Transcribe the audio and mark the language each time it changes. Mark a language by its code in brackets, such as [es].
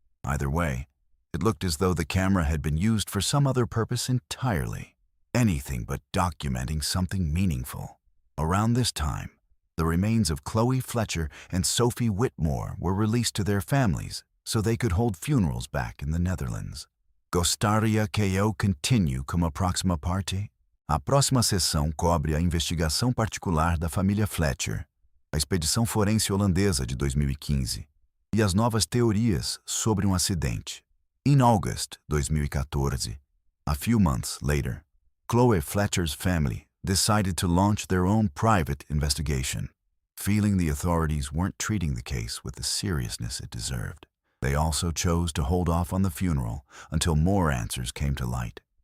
[en] Either way, it looked as though the camera had been used for some other purpose entirely, anything but documenting something meaningful. Around this time, the remains of Chloe Fletcher and Sophie Whitmore were released to their families so they could hold funerals back in the Netherlands. [pt] Gostaria que eu continue como a próxima parte? A próxima sessão cobre a investigação particular da família Fletcher, a expedição forense holandesa de 2015 e as novas teorias sobre um acidente. [en] In August 2014, a few months later, Chloe Fletcher's family decided to launch their own private investigation, feeling the authorities weren't treating the case with the seriousness it deserved. They also chose to hold off on the funeral until more answers came to light.